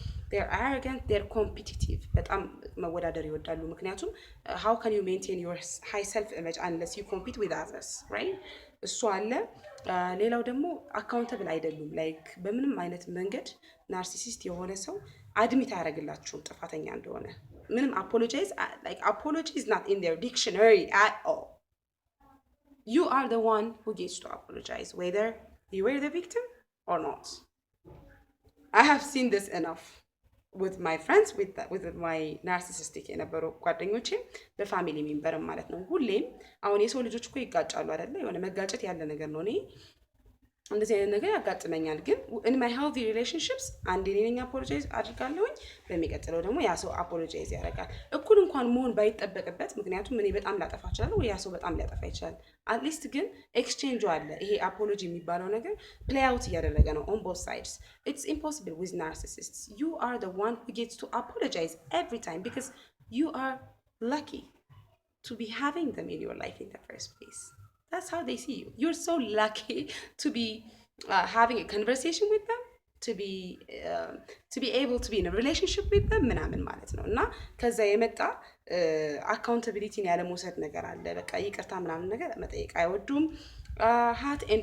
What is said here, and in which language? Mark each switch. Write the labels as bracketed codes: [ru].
[en] they're arrogant they're competitive [am] በጣም መወዳደር ይወዳሉ ምክንያቱም [en] how can you maintain your high self image unless you compete with others right [am] እሱ አለ ሌላው ደግሞ አካውንተብል አይደሉም ላይክ በምንም አይነት መንገድ ናርሲሲስት የሆነ ሰው አድሚት ያደርግላችሁ ጥፋተኛ እንደሆነ ምንም [en] apology is not in their dictionary at all you are the one who gets to apologize, whether you were the victim or not. I have seen this enough with my friends, with my [am] ናርሲሲስቲክ የነበሩ ጓደኞቼ በፋሚሊ ሜምበርም ማለት ነው። ሁሌም አሁን የሰው ልጆች እኮ ይጋጫሉ አይደለ? የሆነ መጋጨት ያለ ነገር ነው። እኔ እንደዚህ አይነት ነገር ያጋጥመኛል። ግን [en] in my healthy relationships [am] አንዴ እኔ ነኝ አፖሎጃይዝ አድርጋለሁኝ፣ በሚቀጥለው ደግሞ ያ ሰው አፖሎጃይዝ ያደርጋል። እኩል እንኳን መሆን ባይጠበቅበት፣ ምክንያቱም እኔ በጣም ላጠፋ እችላለሁ ወይ ያ ሰው በጣም ሊያጠፋ ይችላል። አትሊስት ግን ኤክስቼንጁ አለ። ይሄ አፖሎጂ የሚባለው ነገር ፕሌይ አውት እያደረገ ነው [en] on both sides. It's impossible with narcissists. You are the one who gets to apologize every time because you are lucky to be having them in your life in the first place. That's how they see you. You're so lucky to be having a conversation with them, to be able to be in a relationship with them [am] ምናምን ማለት ነው። እና ከዛ የመጣ አካውንታቢሊቲን ያለ መውሰድ ነገር አለ። በቃ ይቅርታ ምናምን ነገር መጠየቅ አይወዱም። ሃት